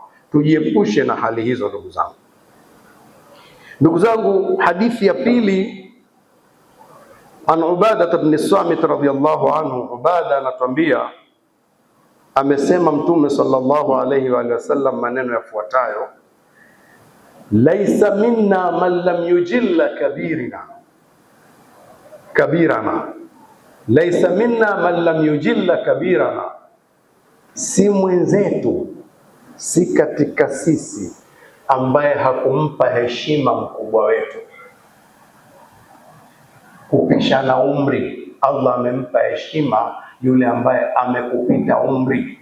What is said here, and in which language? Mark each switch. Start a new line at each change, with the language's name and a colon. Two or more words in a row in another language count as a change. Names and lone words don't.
Swahili: Tujiepushe na hali hizo ndugu zangu. Ndugu zangu, hadithi ya pili,
Arabic: عن عبادة بن الصامت رضي الله عنه.
Swahili: Ubada anatuambia, amesema Mtume
Arabic: صلى الله عليه وسلم
Swahili: maneno yafuatayo:
Arabic: ليس منا من لم يجل كبيرنا كبيرنا ليس منا من لم يجل كبيرنا,
Swahili: si mwenzetu, si katika sisi ambaye hakumpa heshima mkubwa wetu. Kupishana umri, Allah amempa heshima yule ambaye amekupita umri.